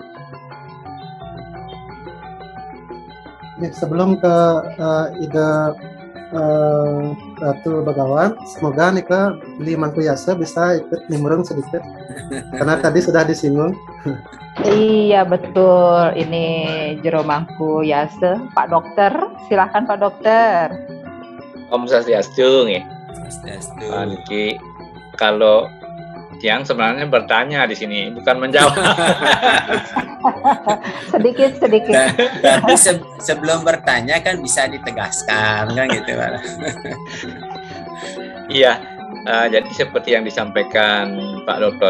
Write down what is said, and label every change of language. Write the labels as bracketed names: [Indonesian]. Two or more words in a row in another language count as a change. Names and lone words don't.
[Indonesian] Sebelum ke ide Ratu Begawan, semoga Nika beli Mangku Yasa bisa ikut nimbrung sedikit karena tadi sudah disinggung. Iya betul, ini Jero Mangku Yase, Pak Dokter, silakan Pak Dokter. [Balinese] Om Swastiastu nggih. Swastiastu. [Indonesian] Niki kalau yang sebenarnya bertanya di sini bukan menjawab. sedikit. Tapi sebelum bertanya kan bisa ditegaskan kan gitu Pak. Iya. Jadi seperti yang disampaikan Pak Dr.